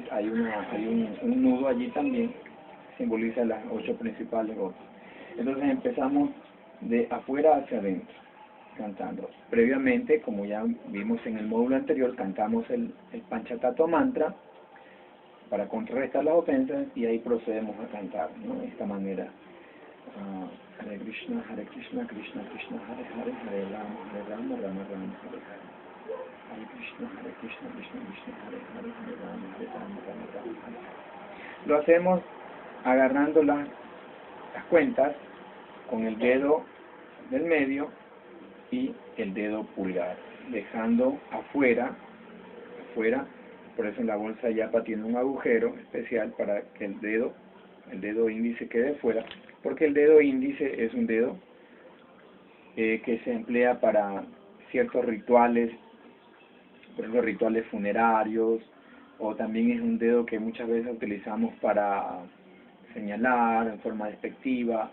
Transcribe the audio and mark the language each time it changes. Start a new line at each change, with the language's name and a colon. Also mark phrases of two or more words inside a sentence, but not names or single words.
Spanish: Hay un nudo allí también, simboliza las 8 principales gopis. Entonces empezamos de afuera hacia adentro, cantando. Previamente, como ya vimos en el módulo anterior, cantamos el Panchatattva mantra para contrarrestar las ofensas, y ahí procedemos a cantar, ¿no? De esta manera.
Sanskrit: Hare Krishna, Krishna Krishna, Hare Hare, Hare Rama, Rama Rama, Hare Hare. Hare Krishna, Krishna Krishna, Hare Hare, Hare Rama, Rama Rama, Hare Hare.
Spanish: Lo hacemos agarrando las cuentas con el dedo del medio y el dedo pulgar, dejando afuera, por eso en la bolsa yapa tiene un agujero especial para que el dedo índice quede fuera, porque el dedo índice es un dedo que se emplea para ciertos rituales, por ejemplo rituales funerarios, o también es un dedo que muchas veces utilizamos para señalar en forma despectiva.